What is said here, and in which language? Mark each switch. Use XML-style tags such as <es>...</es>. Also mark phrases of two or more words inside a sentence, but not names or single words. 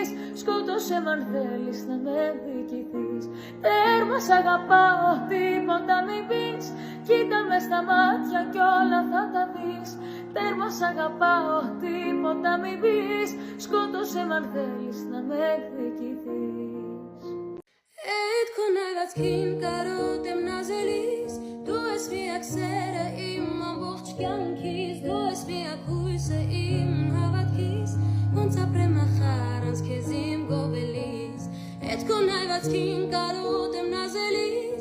<el>Σκότωσέ μ' αν θέλεις να με δικηθείς. Τέρμα σ' αγαπάω, τίποτα μην πεις. Κοίτα με στα μάτια κι όλα θα τα δεις. Τέρμα σ' αγαπάω, τίποτα μην πεις. Σκότωσέ μ' αν θέλεις να με δικηθείς.</el> <hy>Այդ քո նայված քին կարոտ եմ նազելիս. Դու ես միակ սերը իմ ամբողջ կյանքիս. Դու ես միակ հույսը իմ հավատքիս. Ոնց ապրեմ ախար անց քեզ իմ գովելիս. Այդ քո նայված քին կարոտ եմ նազելիս.</hy>